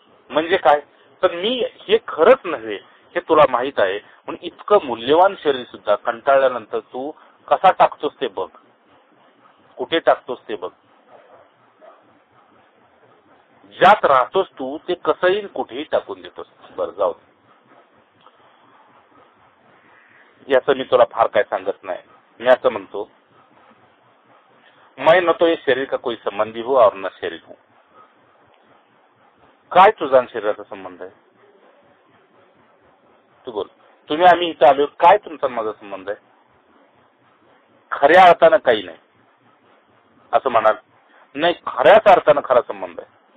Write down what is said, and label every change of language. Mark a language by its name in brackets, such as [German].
[Marathi] म्हणजे काय? तर मी हे खरंच नव्हे हे तुला माहित आहे, म्हणून इतकं मूल्यवान शरीर सुद्धा कंटाळल्यानंतर तू कसा टाकतोस ते बघ. कुठे टाकतोस ते बघ. ज्यात राहतोस तू ते कसंही कुठेही टाकून देतोस. बरं जाऊ, याचं मी तुला फार काय सांगत नाही. मी असं म्हणतो, [Hindi] मैं न तो ये शरीर का कोई संबंधी हूं और न शरीर हूं. [Marathi] काय तुझा शरीराचा संबंध आहे? तू बोल. तुम्ही आम्ही इथं आलो, काय तुमचा माझा संबंध आहे? खऱ्या अर्थानं काही नाही असं म्हणाल. नाही, खऱ्याच अर्थानं खरा संबंध आहे.